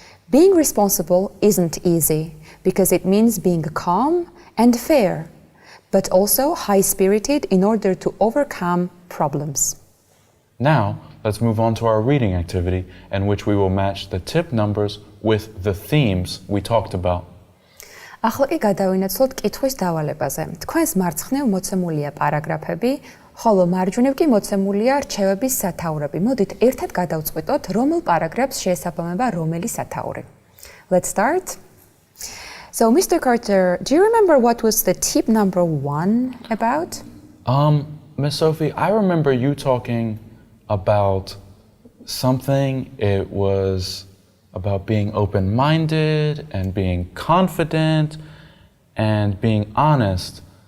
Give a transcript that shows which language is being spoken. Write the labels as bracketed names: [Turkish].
[English] Being responsible isn't easy because it means being calm and fair, but also high-spirited in order to overcome problems. Now, let's move on to our reading activity in which we will match the tip numbers with the themes we talked about. [Georgian] ახლა კი გადავინაცვლოთ კითხვის დავალებაზე. თქვენს მარცხნივ მოცემულია პარაგრაფები, ხოლო მარჯვნივ კი მოცემულია რჩევების სათაურები. მოდით ერთად გადავწყვიტოთ, რომელ პარაგრაფს შეესაბამება რომელი სათაური. [English] Let's start. So, Mr. Carter, do you remember what was the tip number 1 about? Miss Sophie, I remember you talking about something. It was about being open-minded and being confident and being honest.